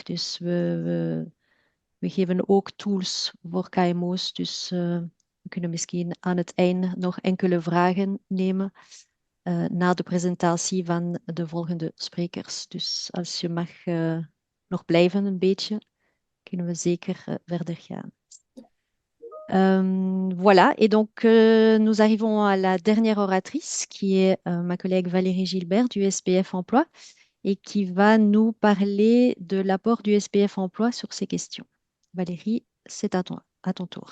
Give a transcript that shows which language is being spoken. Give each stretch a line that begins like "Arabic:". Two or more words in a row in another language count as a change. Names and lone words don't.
Dutch: Dus we geven ook tools voor KMO's. Dus we kunnen misschien aan het einde nog enkele vragen nemen na de presentatie van de volgende sprekers. Dus als je mag nog blijven een beetje, kunnen we zeker verder gaan.
French: Voilà, et donc nous arrivons à la dernière oratrice qui est ma collègue Valérie Gilbert du SPF Emploi et qui va nous parler de l'apport du SPF Emploi sur ces questions. Valérie, c'est à ton tour.